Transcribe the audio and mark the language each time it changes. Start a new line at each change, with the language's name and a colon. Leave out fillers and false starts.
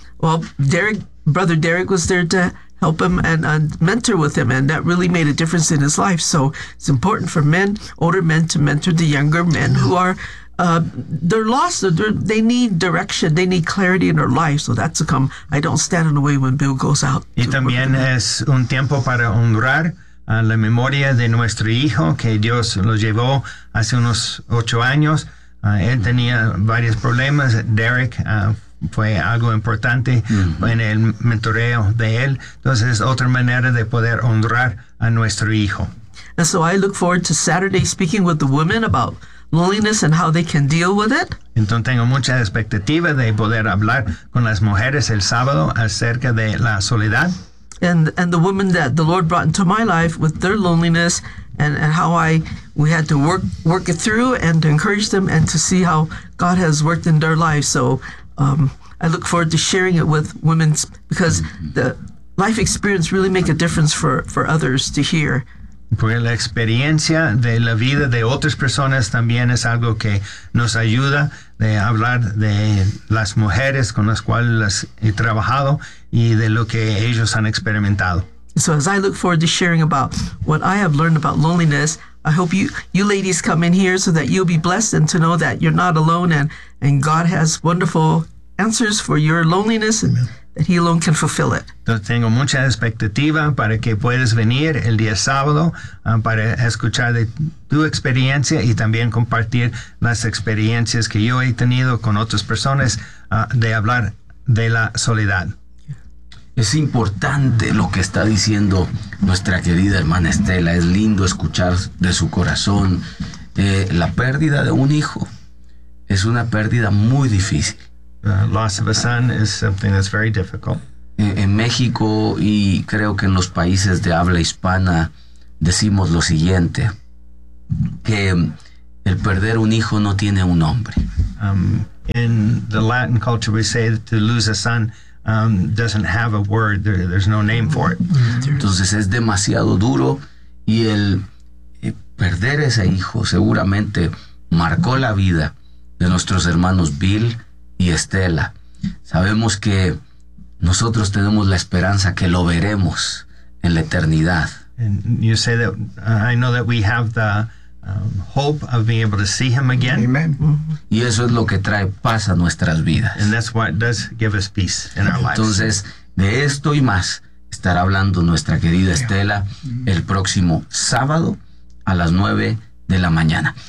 English: Well, Brother Derek was there to help him and mentor with him, and that really made a difference in his life. So it's important for men, older men, to mentor the younger men who are they're lost. They need direction. They need clarity in their life. So that's to come. I don't stand in the way when Bill goes out.
Spanish: Y también es un tiempo para honrar a la memoria de nuestro hijo que Dios lo llevó hace unos 8 años. Él tenía varios problemas. Derek fue algo importante en el mentoreo de él. Entonces, es otra manera de poder honrar a nuestro hijo.
English: And so I look forward to Saturday speaking with the women about loneliness and how they can deal with it.
Spanish: Entonces, tengo mucha expectativa de poder hablar con las mujeres el sábado acerca de la soledad.
English: And the women that the Lord brought into my life with their loneliness and how we had to work it through and to encourage them and to see how God has worked in their lives. So I look forward to sharing it with women because the life experience really make a difference for others to hear.
Spanish: Porque la experiencia de la vida de otras personas también es algo que nos ayuda de hablar de las mujeres con las cuales las he trabajado y de lo que ellos han experimentado.
English: So as I look forward to sharing about what I have learned about loneliness, I hope you ladies come in here so that you'll be blessed and to know that you're not alone and God has wonderful answers for your loneliness and that he alone can fulfill it.
Spanish: Entonces, tengo mucha expectativa para que puedas venir el día sábado para escuchar de tu experiencia y también compartir las experiencias que yo he tenido con otras personas de hablar de la soledad. Es importante lo que está diciendo nuestra querida hermana Estela. Es lindo escuchar de su corazón. La pérdida de un hijo es una pérdida muy difícil.
English: Loss of a son is something that's very difficult.
Spanish: En México y creo que en los países de habla hispana decimos lo siguiente, que el perder un hijo no tiene un nombre.
English: In the Latin culture we say to lose a son doesn't have a word, there's no name for it.
Spanish: Entonces es demasiado duro y el perder ese hijo seguramente marcó la vida de nuestros hermanos Bill y Estela. Sabemos que nosotros tenemos la esperanza que lo veremos en la eternidad.
English: And you say that I know that we have the hope of being able to see him again. Amen. Mm-hmm.
Spanish: Y eso es lo que trae paz a nuestras vidas.
English: And that's what does give us peace in our lives.
Spanish: Entonces, de esto y más estará hablando nuestra querida Estela el próximo sábado a las 9 de la mañana.